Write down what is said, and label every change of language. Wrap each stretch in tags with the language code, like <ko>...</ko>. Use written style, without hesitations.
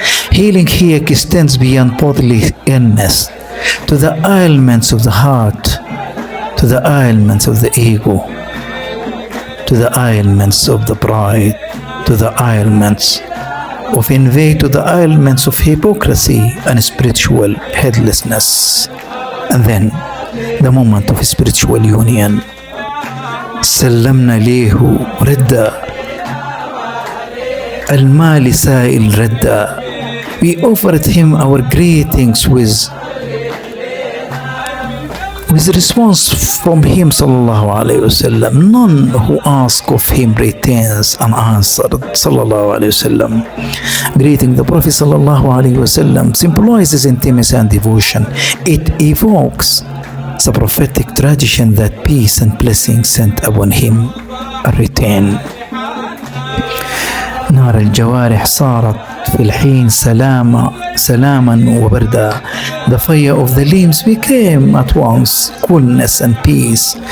<en>Healing here extends beyond bodily illness to the ailments of the heart, to the ailments of the ego, to the ailments of the pride, to the ailments of envy, to the ailments of hypocrisy and spiritual headlessness. And then the moment of spiritual union.</en> <ar>سلمنا ليه ردة المال سائل ردة.</ar> <en>We offered him our greetings with response from him sallallahu alayhi wasallam. None who ask of him retains unanswered sallallahu alayhi wasallam. Greeting the Prophet sallallahu alayhi wasallam symbolizes intimacy and devotion. It evokes the prophetic tradition that peace and blessings sent upon him are retained.</en> <ar>نار الجوارح صارت في الحين سلاما وبردا.</ar> <en>The fire of the limbs became at once coolness and peace.</en>